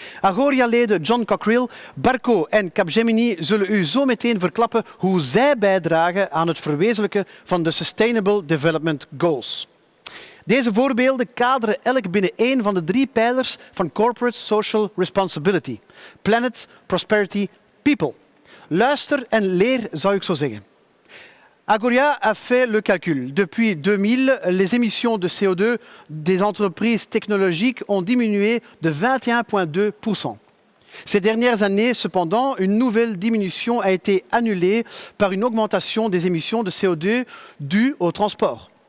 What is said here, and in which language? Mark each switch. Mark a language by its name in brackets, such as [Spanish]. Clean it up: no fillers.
[Dutch] Agoria-leden John Cockerill, Barco en Capgemini zullen u zo meteen verklappen hoe zij bijdragen aan het verwezenlijken van de Sustainable Development Goals. Deze voorbeelden kaderen elk binnen één van de 3 pijlers van Corporate Social Responsibility. [English] Planet, Prosperity, People. [Dutch] Luister en leer, zou ik zo zeggen. [French] Agoria a fait le calcul. Depuis 2000, les émissions de CO2 des entreprises technologiques ont diminué de 21,2%. Ces dernières années, cependant, une nouvelle diminution a été annulée par une augmentation des émissions de CO2 dues au transport.